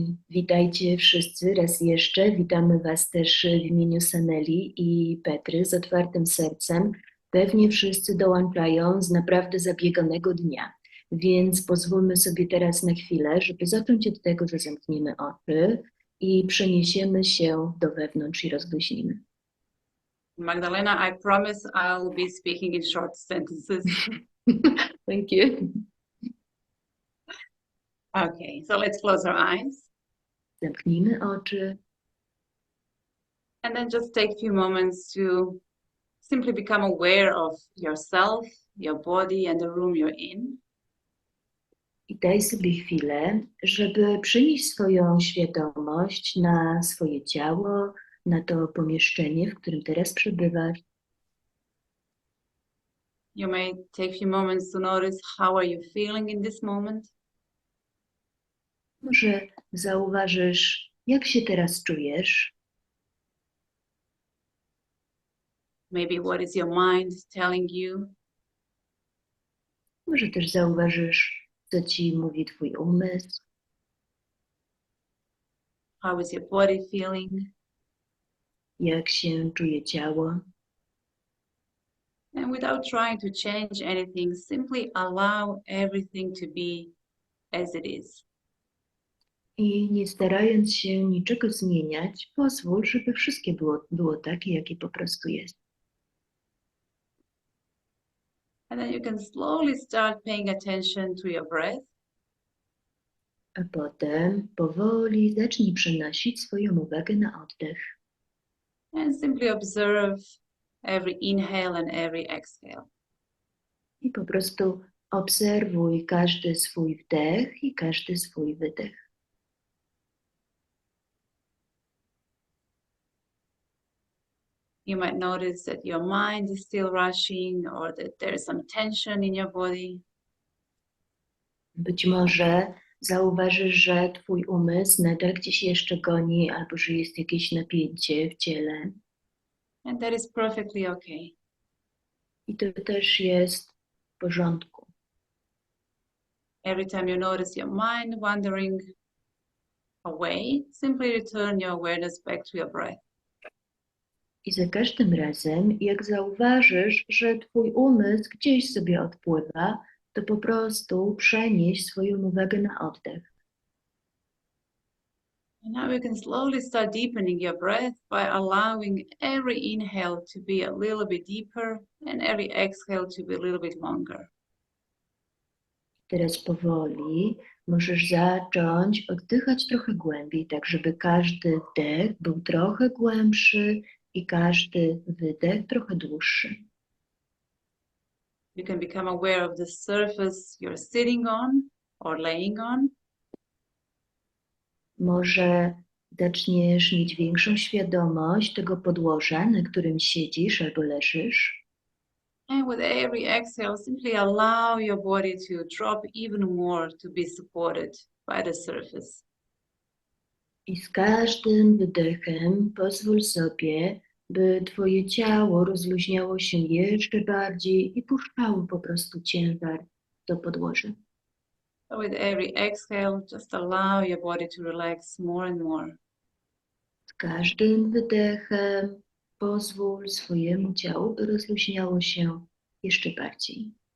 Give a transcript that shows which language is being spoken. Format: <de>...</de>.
<pl>Witajcie wszyscy raz jeszcze. Witamy Was też w imieniu Saneli i Petry z otwartym sercem. Pewnie wszyscy dołączają z naprawdę zabieganego dnia, więc pozwólmy sobie teraz na chwilę, żeby zacząć od tego, że zamkniemy oczy i przeniesiemy się do wewnątrz i rozluźnimy.</pl> <en>Magdalena, I promise I'll be speaking in short sentences. Thank you. Okay, so let's close our eyes.</en> <pl>Zamknijmy oczy.</pl> <en>And then just take a few moments to simply become aware of yourself, your body, and the room you're in.</en> <pl>I daj sobie chwilę, żeby przenieść swoją świadomość na swoje ciało, na to pomieszczenie, w którym teraz przebywasz.</pl> <en>You may take a few moments to notice how are you feeling in this moment.</en> <pl>Może zauważysz, jak się teraz czujesz.</pl> <en>Maybe what is your mind telling you.</en> <pl>Może też zauważysz, co ci mówi twój umysł.</pl> <en>How is your body feeling?</en> <pl>Jak się czuje ciało.</pl> <en>And without trying to change anything, simply allow everything to be as it is.</en> <pl>I nie starając się niczego zmieniać, pozwól, żeby wszystkie było takie, jakie po prostu jest.</pl> <en>And then you can slowly start paying attention to your breath.</en> <pl>A potem powoli zacznij przenosić swoją uwagę na oddech.</pl> <en>And simply observe every inhale and every exhale.</en> <pl>I po prostu obserwuj każdy swój wdech i każdy swój wydech.</pl> <en>You might notice that your mind is still rushing or that there's some tension in your body.</en> <pl>Być może zauważysz, że twój umysł nadal gdzieś jeszcze goni albo że jest jakieś napięcie w ciele.</pl> <en>And that is perfectly okay.</en> <pl>I to też jest w porządku.</pl> <en>Every time you notice your mind wandering away, simply return your awareness back to your breath.</en> <pl>I za każdym razem, jak zauważysz, że twój umysł gdzieś sobie odpływa, to po prostu przenieś swoją uwagę na oddech.</pl> <en>And now you can slowly start deepening your breath by allowing every inhale to be a little bit deeper and every exhale to be a little bit longer.</en> <pl>Teraz powoli możesz zacząć oddychać trochę głębiej, tak żeby każdy wdech był trochę głębszy i każdy wydech trochę dłuższy.</pl> <en>You can become aware of the surface you're sitting on or laying on.</en> <pl>Może zaczniesz mieć większą świadomość tego podłoża, na którym siedzisz albo leżysz.</pl> <en>And with every exhale, simply allow your body to drop even more to be supported by the surface.</en> <pl>I z każdym wydechem pozwól sobie, by twoje ciało rozluźniało się jeszcze bardziej i puszczało po prostu ciężar do podłoża.</pl> <en>So with every exhale, just allow your body to relax more and more.</en> <pl>Z każdym wydechem pozwól swojemu ciału, by rozluźniało się jeszcze bardziej.</pl>